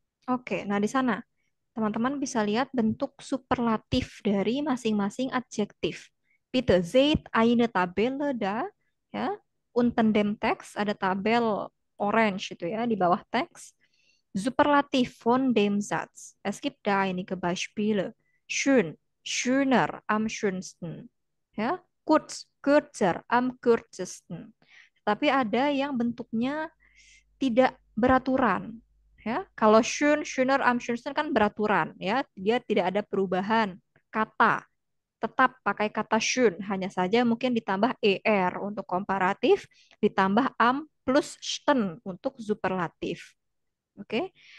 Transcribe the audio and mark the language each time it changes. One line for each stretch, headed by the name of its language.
Indonesian: Oke, nah di sana teman-teman bisa lihat bentuk superlatif dari masing-masing adjektif.
German: Bitte seht eine Tabelle da, ya. Unten dem Text
Indonesian: ada tabel orange itu ya di bawah teks.
German: Superlativ von dem Satz. Es gibt da einige Beispiele. Schön, schöner, am schönsten. Ya, kurz, kürzer, am kürzesten.
Indonesian: Tapi ada yang bentuknya tidak beraturan. Ya, kalau schön, schöner, am schönsten kan beraturan. Ya, dia tidak ada perubahan kata. Tetap pakai kata schön, hanya saja mungkin ditambah er untuk komparatif, ditambah am plus sten untuk superlatif. Oke.